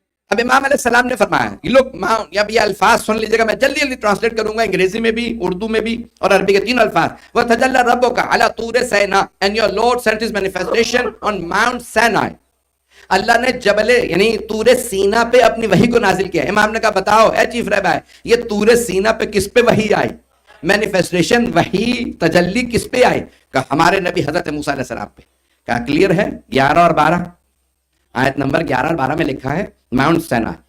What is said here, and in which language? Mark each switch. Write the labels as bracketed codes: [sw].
[ur] اب امام علیہ السلام نے فرمایا, یہ لوگ اب یہ الفاظ سن لیجیے گا, میں جلدی جلدی ٹرانسلیٹ کروں گا, انگریزی میں بھی, اردو میں بھی اور عربی کے 3 الفاظ. [ar] وَتَجَلَّى رَبُّكَ عَلَى طُورِ سِينَاءَ [en] and your Lord sent his manifestation on Mount Sinai. [ur] اللہ نے جبل یعنی طور سینا پہ اپنی وحی کو نازل کیا. امام نے کہا بتاؤ اے چیف رہبر, یہ طور سینا پہ کس پہ وحی آئی, مینیفیسٹیشن وحی تجلی کس پہ آئی؟ کہا ہمارے نبی حضرت موسیٰ علیہ السلام پہ. کہا کلیئر ہے, 11 اور 12 آیت نمبر 11 اور 12 میں لکھا ہے ماؤنٹ سینا.